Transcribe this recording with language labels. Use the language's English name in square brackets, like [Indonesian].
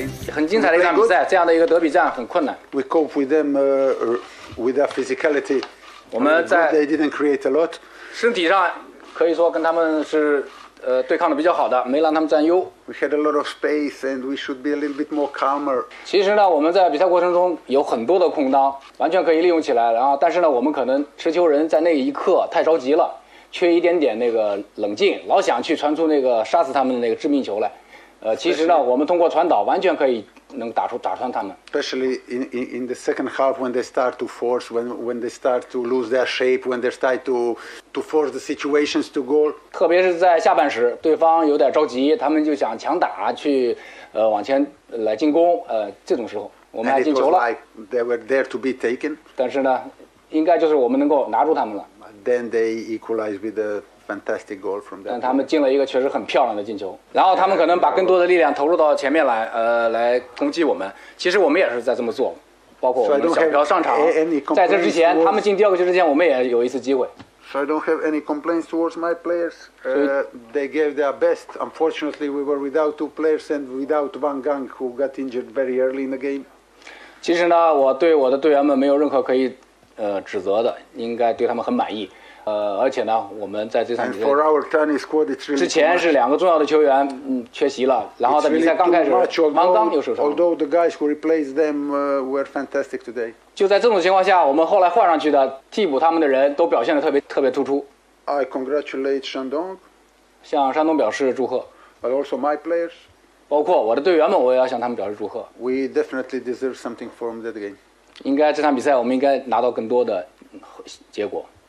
[Chinese] 很精彩的一场比赛，这样的一个德比战很困难。 [English] We cope with them with their physicality. [Chinese] 我们在 [English] they didn't create a lot. [Chinese] 身体上可以说跟他们是对抗的比较好的，没让他们占优。 [English] We had a lot of space and we should be a little bit more calmer. [Chinese] 其实呢，我们在比赛过程中有很多的空当，完全可以利用起来。然后，但是呢，我们可能持球人在那一刻太着急了，缺一点点那个冷静，老想去传出那个杀死他们的那个致命球来。其实呢，我们通过传导完全可以能打穿他们。 [English] Especially in the second half when they start to force, when they start to lose their shape, when they start to force the situations to goal. [Chinese] 特别是在下半时，对方有点着急，他们就想强打去，往前来进攻。这种时候我们还进球了。 [English] And it was like they were there to be taken. [Chinese] 但是呢，应该就是我们能够拿住他们了。 [English] Then they equalized with the fantastic goal from that. [Chinese] 但他们进了一个确实很漂亮的进球，然后他们可能把更多的力量投入到前面来，来攻击我们。其实我们也是在这么做，包括我们小朴上场。在这之前，他们进第二个球之前，我们也有一次机会。 [English] So I don't have any complaints towards my players. They gave their best. Unfortunately, we were without two players and without Van Gang, who got injured very early in the game. [Chinese] 其实呢，我对我的队员们没有任何可以，指责的，应该对他们很满意。而且呢，我们在这场比赛之前是两个重要的球员缺席了，然后在比赛刚开始，王刚又受伤。 [English] Although the guys who replaced them were fantastic today. [Chinese] 就在这种情况下，我们后来换上去的替补他们的人都表现得特别突出。 [English] I congratulate Shandong. [Chinese] 向山东表示祝贺。 [English] But also my players. [Chinese] 包括我的队员们，我也要向他们表示祝贺。 [English] We definitely deserve something from that game. [Chinese] 应该这场比赛我们应该拿到更多的结果。